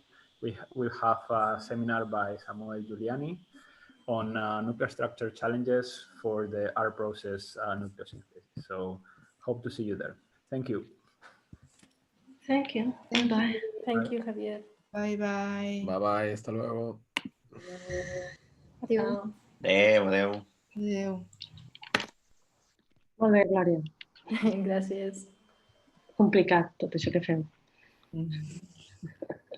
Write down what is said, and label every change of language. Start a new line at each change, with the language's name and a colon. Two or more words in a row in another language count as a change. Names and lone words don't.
English: we will have a seminar by Samuel Giuliani on nuclear structure challenges for the R process nucleosynthesis. So hope to see you there. Thank you. Thank you. Bye. Thank you, Javier. Bye bye. Bye bye.
Spanish: Hasta luego. Adiós.
Catalan: Adeu. Adeu. Molt bé, Glòria. Gràcies. Complicat, tot això que fem.